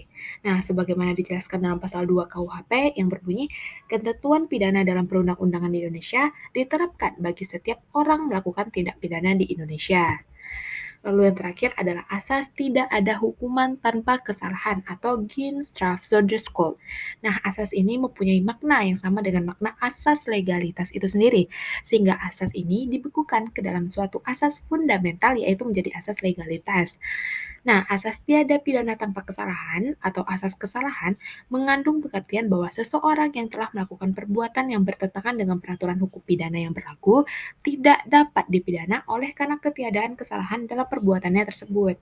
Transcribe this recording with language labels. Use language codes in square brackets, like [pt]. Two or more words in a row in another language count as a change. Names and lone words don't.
[id] Nah, sebagaimana dijelaskan dalam pasal 2 KUHP yang berbunyi, ketentuan pidana dalam perundang-undangan di Indonesia diterapkan bagi setiap orang melakukan tindak pidana di Indonesia. Lalu yang terakhir adalah asas tidak ada hukuman tanpa kesalahan atau [nl] Geen zonder schuld. [id] Nah, asas ini mempunyai makna yang sama dengan makna asas legalitas itu sendiri, sehingga asas ini dibekukan ke dalam suatu asas fundamental, yaitu menjadi asas legalitas. Nah, asas tiada pidana tanpa kesalahan atau asas kesalahan mengandung pengertian bahwa seseorang yang telah melakukan perbuatan yang bertentangan dengan peraturan hukum pidana yang berlaku tidak dapat dipidana oleh karena ketiadaan kesalahan dalam perbuatannya tersebut.